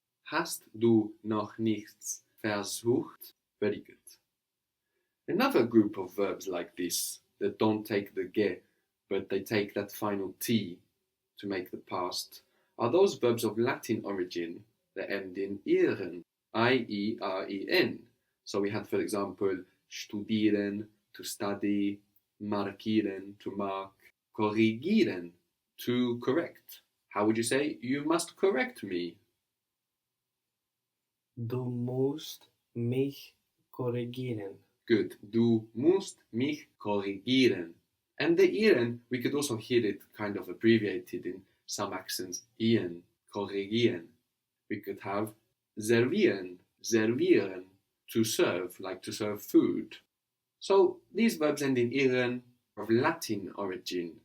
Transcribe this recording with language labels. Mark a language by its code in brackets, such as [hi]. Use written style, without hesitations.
[de] Hast du noch nichts versucht? [en] Very good. Another group of verbs like this that don't take the ge, but they take that final T to make the past, are those verbs of Latin origin that end in ieren, I-E-R-E-N. So we had, for example, studieren, to study, markieren, to mark, korrigieren, to correct. How would you say, you must correct me? [de] Du musst mich korrigieren. [en] Good. [de] Du musst mich korrigieren. [en] And the ieren, we could also hear it kind of abbreviated in some accents. Ian, korrigieren. We could have servieren, servieren, to serve, like to serve food. So these verbs end in ieren, of Latin origin.